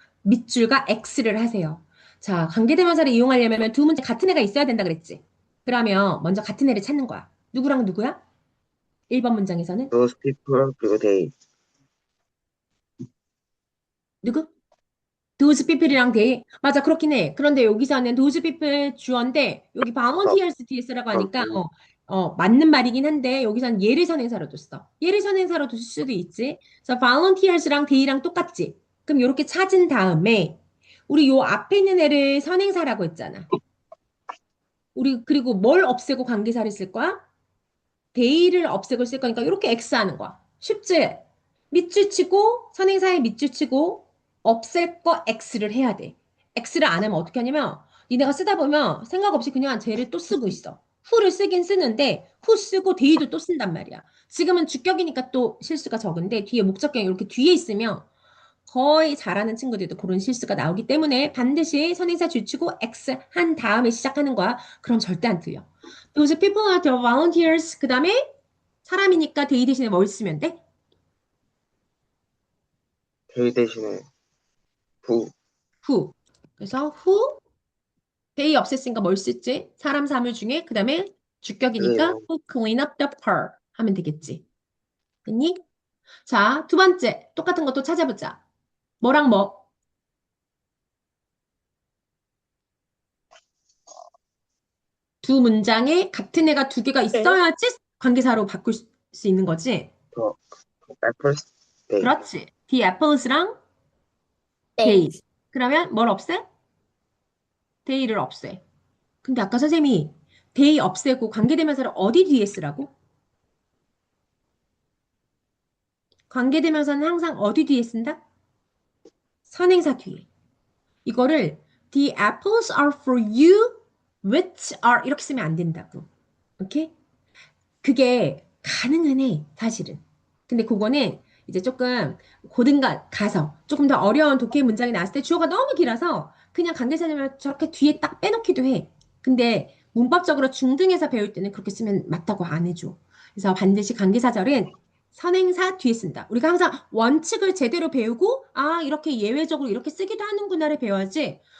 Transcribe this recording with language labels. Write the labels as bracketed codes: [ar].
[ko] 밑줄과 X를 하세요. 자, 관계대명사를 이용하려면 두 문제 같은 애가 있어야 된다 그랬지. 그러면 먼저 같은 애를 찾는 거야. 누구랑 누구야? 1번 문장에서는 [en] Those people 그리고 they. [ko] 누구? [en] those people이랑 they. [ko] 맞아, 그렇긴 해. 그런데 여기서는 those people 주어인데 여기 어, volunteers 뒤에 쓰라고 하니까 그럼 맞는 말이긴 한데 여기서는 얘를 선행사로 뒀어. 얘를 선행사로 둘 수도 있지. 그래서 volunteers랑 they랑 똑같지. 그럼 이렇게 찾은 다음에 우리 요 앞에 있는 애를 선행사라고 했잖아. 우리 그리고 뭘 없애고 관계사를 쓸 거야? they를 없애고 쓸 거니까 이렇게 X 하는 거야. 쉽지? 밑줄 치고 선행사에 밑줄 치고 없앨 거 X를 해야 돼. X를 안 하면 어떻게 하냐면 니네가 쓰다 보면 생각 없이 그냥 쟤를 또 쓰고 있어. 후를 쓰긴 쓰는데 후 쓰고 they도 또 쓴단 말이야. 지금은 주격이니까 또 실수가 적은데 뒤에 목적격이 이렇게 뒤에 있으면 거의 잘하는 친구들도 그런 실수가 나오기 때문에 반드시 선행사 줄치고 X 한 다음에 시작하는 거야. 그럼 절대 안 틀려. [en] Those people are the volunteers. [ko] 그 다음에 사람이니까 they 대신에 뭘 쓰면 돼? they 대신에 who. [en] who. [ko] 그래서 who, they 없앴으니까 뭘 쓸지? 사람 사물 중에 그 다음에 주격이니까 그게요. [en] who clean up the car 하면 되겠지. [ko] 됐니? 자, 두 번째 똑같은 것도 찾아보자. 뭐랑 뭐? 두 문장에 같은 애가 두 개가 네. 있어야지 관계사로 바꿀 수 있는 거지. [en] 더 apples they. 그렇지. The apples랑 [ko] 네. they. 그러면 뭘 없애? they를 없애. 근데 아까 선생님이 they 없애고 관계대명사를 어디 뒤에 쓰라고? 관계대명사는 항상 어디 뒤에 쓴다? 선행사 뒤에. 이거를 the apples are for you, which are 이렇게 쓰면 안 된다고. 오케이? 그게 가능은 해, 사실은. 근데 그거는 이제 조금 고등가 가서 조금 더 어려운 독해 문장이 나왔을 때 주어가 너무 길어서 그냥 관계사냐면 저렇게 뒤에 딱 빼놓기도 해. 근데 문법적으로 중등에서 배울 때는 그렇게 쓰면 맞다고 안 해줘. 그래서 반드시 관계사절은 선행사 뒤에 쓴다. 우리가 항상 원칙을 제대로 배우고 아 이렇게 예외적으로 이렇게 쓰기도 하는구나를 배워야지.